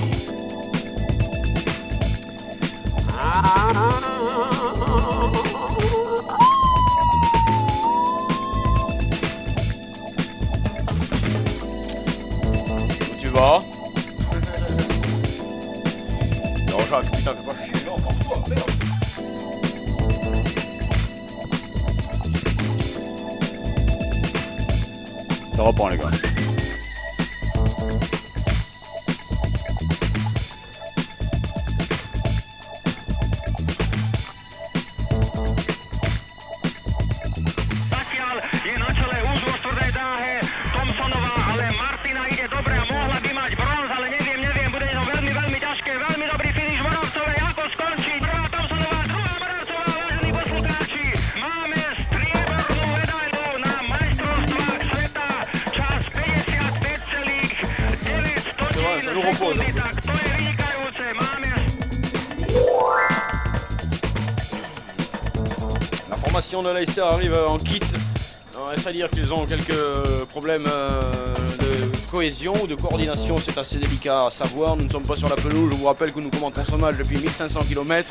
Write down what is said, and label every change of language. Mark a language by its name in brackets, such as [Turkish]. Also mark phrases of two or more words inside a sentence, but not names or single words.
[French] Où tu vas? Non Jacques, putain, fais pas chier, non, porte-toi, merde. Ça reprend les gars. [Slovak] Je na čele úzvostrednej dráhe Thompsonová, ale Martina ide dobre a mohla by mať bronz, ale neviem, bude to veľmi ťažké, veľmi dobrý finish Moravcovej, ako skončí prvá Thompsonová, druhá Moravcová, vážení poslucháči, máme striebornú medailu na majstrovstvách sveta, čas 55,9 sekundy, tak to je vynikajúce, máme. [French] La formation de Leicester arrive en kit. C'est-à-dire qu'ils ont quelques problèmes de cohésion ou de coordination, c'est assez délicat à savoir. Nous ne sommes pas sur la pelouse, je vous rappelle que nous commentons ce match depuis 1500 km.